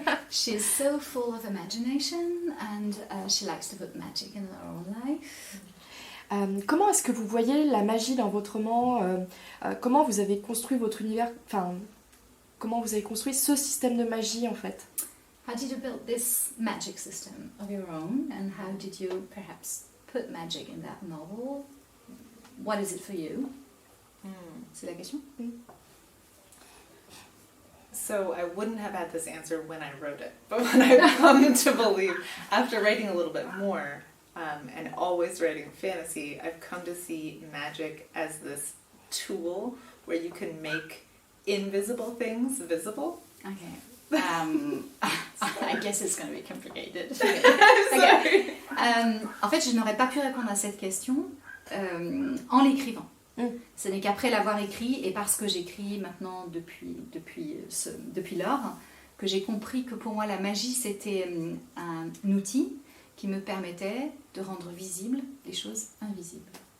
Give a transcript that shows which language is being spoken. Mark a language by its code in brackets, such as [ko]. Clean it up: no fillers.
[en] She's so full of imagination and she likes to put magic in her own life. [fr] Comment est-ce que vous voyez la magie dans votre roman? Comment vous avez construit votre univers? Comment vous avez construit ce système de magie en fait? [en] How did you build this magic system of your own, and how did you perhaps put magic in that novel? What is it for you? [fr] C'est la question. [en] So I wouldn't have had this answer when I wrote it, but when I've come to believe, after writing a little bit more, and always writing fantasy, I've come to see magic as this tool where you can make invisible things visible. Okay. I guess it's going to be complicated. I'm sorry. [fr] En fait, je n'aurais pas pu répondre à cette question en l'écrivant. Ce n'est qu'après l'avoir écrit et parce que j'écris maintenant depuis lors que j'ai compris que pour moi la magie c'était un outil qui me permettait de rendre visibles les choses invisibles.